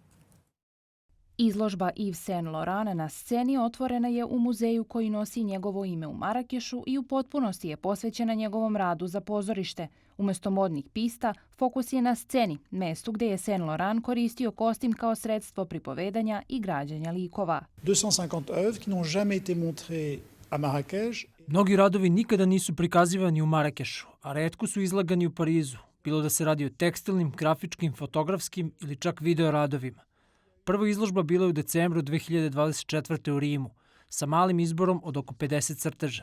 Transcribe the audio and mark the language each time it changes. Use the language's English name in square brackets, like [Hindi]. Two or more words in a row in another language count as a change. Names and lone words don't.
[Serbian] Izložba Yves Saint Laurent na sceni otvorena je u muzeju koji nosi njegovo ime u Marakešu i u potpunosti je posvećena njegovom radu za pozorište. Umesto modnih pista, fokus je na sceni, mestu gde je Saint Laurent koristio kostim kao sredstvo pripovedanja i građanja likova. [French] 250 œuvres qui n'ont jamais été montrées à Marrakech. [Serbian] Mnogi radovi nikada nisu prikazivani u Marakešu, a retko su izlagani u Parizu, bilo da se radi o tekstilnim, grafičkim, fotografskim ili čak video radovima. Prva izložba bila je u decembru 2024. u Rimu, sa malim izborom od oko 50 crteža.